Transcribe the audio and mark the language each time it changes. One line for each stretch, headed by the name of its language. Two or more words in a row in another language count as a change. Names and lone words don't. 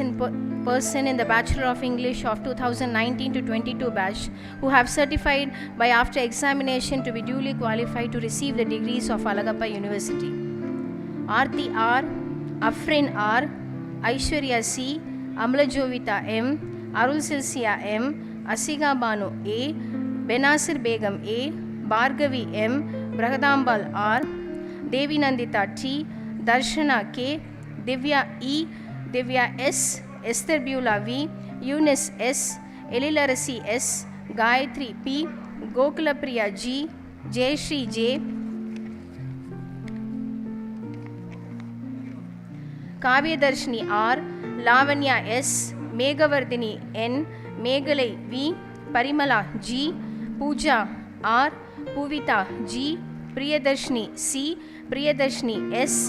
English: in person in the Bachelor of English of 2019 to 22 batch who have certified by after examination to be duly qualified to receive the degrees of Alagappa University. Aarti R, Afrin R, Aishwarya C, Amlajovita M, Arul Silsia M, Asiga Banu A, Benasir Begum A, Bhargavi M, Brahadambal R, Devi Nandita T, Darshana K, Divya E, Divya S, Esther Beulah V, Eunice S, Elilarasi S, Gayatri P, Gokulapriya G, Jayashree J, Kavyadarshini R, Lavanya S, Megavardhini N, Meghalai V, Parimala G, Pooja R, Puvita G, Priyadarshini C, Priyadarshini S,